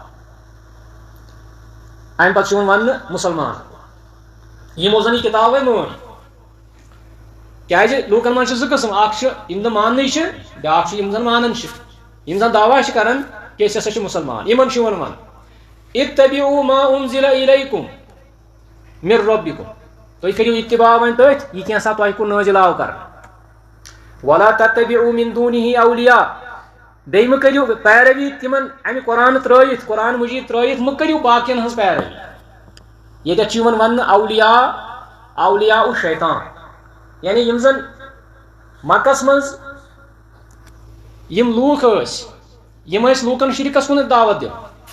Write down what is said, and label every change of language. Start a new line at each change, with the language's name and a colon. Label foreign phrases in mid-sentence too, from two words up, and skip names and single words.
Kashmiri: امہِ پتہٕ چھُ یِوان وننہٕ مُسلمان یِمو زن یہِ کتاب وۄنۍ مٲنۍ کیازِ لوٗکن منٛز چھِ زٕ قٕسم اکھ چھِ یِم نہٕ ماننٕے چھِ بیاکھ چھِ یِم زن مانان چھِ یِم زن دعوا چھِ کران کہِ أسۍ ہسا چھِ مُسلمان یِمن چھُ یِوان وننہٕ
Arabic: اتَّبِعوٗ مَا أُنزِلَ إِلَيْكُم مِن رَبِّكُم
Kashmiri: تُہۍ کٔرِو اتباع وۄنۍ تٔتھۍ یہِ کینٛژھا تۄہہِ کُن نٲزِل آو کرنہٕ
Arabic: وَلَا تَتَّبِعوٗ مِن دُونِهِ أَوْلِیاءَ
Kashmiri: بیٚیہِ مہٕ کٔرِو پیروی تِمن امہِ قرآن ترٲیِتھ قرآن مجیٖد ترٲیِتھ مہٕ کٔرِو باقین ہٕنٛز پیروی ییٚتٮ۪تھ چھُ یِوان وننہٕ
Arabic: اولیاء الشیطان
Kashmiri: یعنی یِم زن مکس منٛز یِم لوٗکھ ٲسۍ یِم ٲسۍ لوٗکن شرکس کُن دعوت دِوان